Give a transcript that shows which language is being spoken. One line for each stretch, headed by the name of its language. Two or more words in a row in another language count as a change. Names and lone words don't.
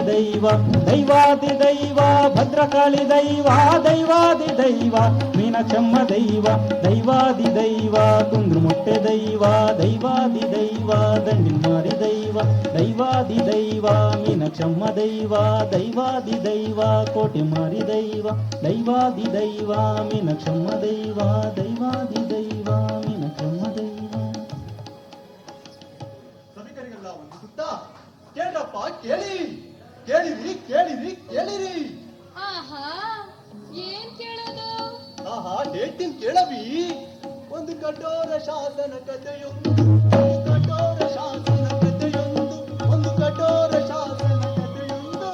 Kannada: ದೈವ, ದೈವಾದಿ ದೈವ ಭದ್ರಕಾಳಿ ದೈವ, ದೈವಾದಿ ದೈವ ಮೀನಾಕ್ಷಮ್ಮ ದೈವ, ದೈವಾದಿ ದೈವ ಕುಂದ್ರುಮುಟ್ಟೆ ದೈವ, ದೈವಾದಿ ದೈವ ದಂಡಿನ್ಮಾರಿ ದೈವ, ದೈವಾದಿ ದೈವ ಮೀನಾಕ್ಷಮ್ಮ ದೈವ, ದೈವಾದಿ ದೈವ ಕೋಟೆ ಮಾರಿ ದೈವ, ದೈವಾದಿ ದೈವ ಮೀನಾಕ್ಷಮ್ಮ ದೈವ, ದೈವಾದಿ ದೈವ ಮೀನಾಕ್ಷಮ್ಮ ದೈವ. ಕೇಳಪ್ಪ, ಕೇಳಿ, ಕೇಳಿರಿ, ಕೇಳಿರಿ, ಕೇಳಿರಿ. ಆಹಾ, ಏನ್ ಕೇಳೋದು? ಆಹಾ, ಹೇಳ್ತೀನಿ ಕೇಳವಿ. ಒಂದು ಕಠೋರ ಶಾಸನ ಕಥೆಯೊಂದು, ಒಂದು ಕಠೋರ ಶಾಸನ ಕಥೆಯೊಂದು, ಒಂದು ಕಠೋರ ಶಾಸನ ಕಥೆಯೊಂದು.